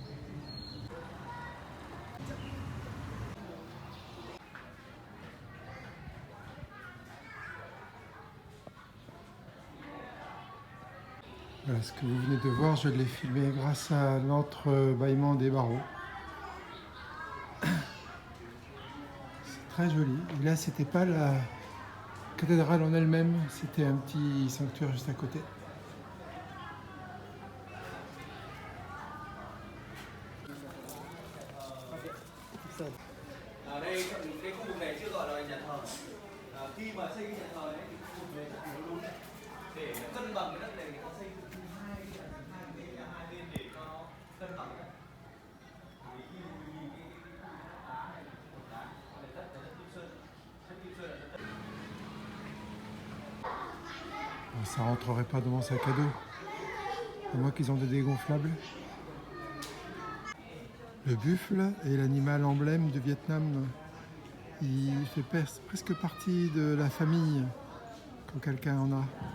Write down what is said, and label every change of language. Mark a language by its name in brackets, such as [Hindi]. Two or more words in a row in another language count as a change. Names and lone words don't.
[French] Voilà, ce que vous venez de voir, je l'ai filmé grâce à l'entrebâillement des barreaux. Très joli. Et là, c'était pas la cathédrale en elle-même, c'était un petit sanctuaire juste à côté. [Vietnamese] Ở đây cái khu vực này chưa gọi là nhà thờ. Khi mà xây cái nhà thờ đấy thì khu vực này rất là đúng để cân bằng cái đất này, người ta xây hai bên để cho nó cân bằng cái đất. Vì khi nhìn cái đá này một đá, này đất là đất Kim Sơn. Đất Kim Sơn là đất. [French] Ça rentrerait pas dans mon sac à dos. À moins qu'ils ont des dégonflables. Le buffle est l'animal emblème du Vietnam. Il fait presque partie de la famille quand quelqu'un en a.